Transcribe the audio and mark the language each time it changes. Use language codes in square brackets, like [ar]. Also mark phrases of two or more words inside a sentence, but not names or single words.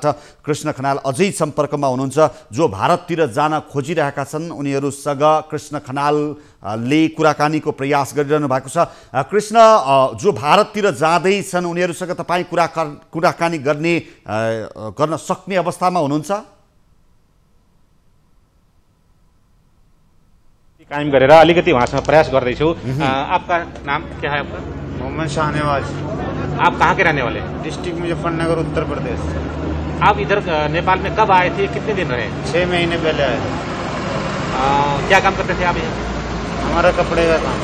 [ne] कृष्ण खनाल अझै सम्पर्कमा हुनुहुन्छ, जो भारततिर जान खोजिरहेका छन् उनीहरूसँग कृष्ण खनालले कुराकानीको प्रयास गरिरहनु भएको छ। कृष्ण, जो भारततिर जाँदैछन् उनीहरूसँग तपाईँ कुराकानी गर्न सक्ने अवस्थामा हुनुहुन्छ? कायम गरेर अलिकति वहाँसँग प्रयास गर्दैछु। [hi] आपका नाम क्या है? आपका मोहम्मद शाहनवाज। आप कहाँ के रहने वाले? डिस्ट्रिक्ट मुजफ्फरनगर, उत्तर प्रदेश। आप इधर नेपाल में कब आए थे, कितने दिन रहे? 6 महीने पहले आए। क्या काम करते थे आप यहाँ? हमारा कपड़े का काम।